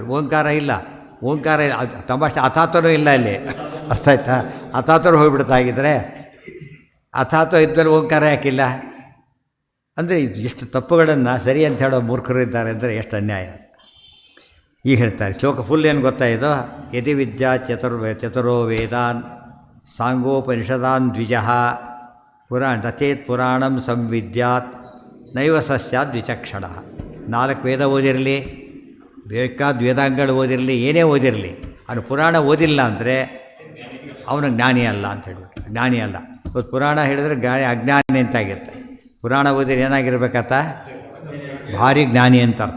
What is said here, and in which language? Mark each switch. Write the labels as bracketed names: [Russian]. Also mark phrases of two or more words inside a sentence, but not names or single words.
[Kannada] ಓಂಕಾರ ಇಲ್ಲ ತಮಾಷೆ ಅಥಾತನೂ ಇಲ್ಲ ಇಲ್ಲಿ. ಅರ್ಥ ಆಯ್ತಾ? ಅಥಾತರು ಹೋಗಿಬಿಡ್ತಾ ಆಗಿದ್ದರೆ ಅಥಾತೋ ಇದ್ಮೇಲೆ ಓಂಕಾರ ಯಾಕಿಲ್ಲ? ಅಂದರೆ ಇದು ಎಷ್ಟು ತಪ್ಪುಗಳನ್ನು ಸರಿ ಅಂತ ಹೇಳೋ ಮೂರ್ಖರು ಇದ್ದಾರೆ ಅಂದರೆ ಎಷ್ಟು ಅನ್ಯಾಯ. ಈಗ ಹೇಳ್ತಾರೆ ಶ್ಲೋಕ ಫುಲ್ ಏನು ಗೊತ್ತಾ ಇದು, [Sanskrit] ಯದಿ ವಿದ್ಯಾ ಚತುರೋ ವೇದಾನ್ ಸಾಂಗೋಪನಿಷದಾನ್ ದ್ವಿಜಃ ರಚೇತ್ ಪುರಾಣಂ ಸಂವಿದ್ಯಾತ್ ನೈವ ಸಸ್ಯಾದ್ ವಿಚಕ್ಷಣ. [Kannada] 4 ವೇದ ಓದಿರಲಿ, ಬೇಕಾದ ವೇದಾಂಗಗಳು ಓದಿರಲಿ, ಏನೇ ಓದಿರಲಿ, ಅವನು ಪುರಾಣ ಓದಿಲ್ಲ ಅಂದರೆ ಅವನು ಜ್ಞಾನಿ ಅಲ್ಲ ಅಂತ ಹೇಳ್ಬಿಟ್ಟು. ಜ್ಞಾನಿ ಅಲ್ಲ. ಇವತ್ತು ಪುರಾಣ ಹೇಳಿದ್ರೆ ಅಜ್ಞಾನಿ ಅಂತಾಗಿರುತ್ತೆ. ಪುರಾಣ ಓದಿದ್ರೆ ಏನಾಗಿರ್ಬೇಕತ್ತ, ಭಾರಿ ಜ್ಞಾನಿ ಅಂತ ಅರ್ಥ.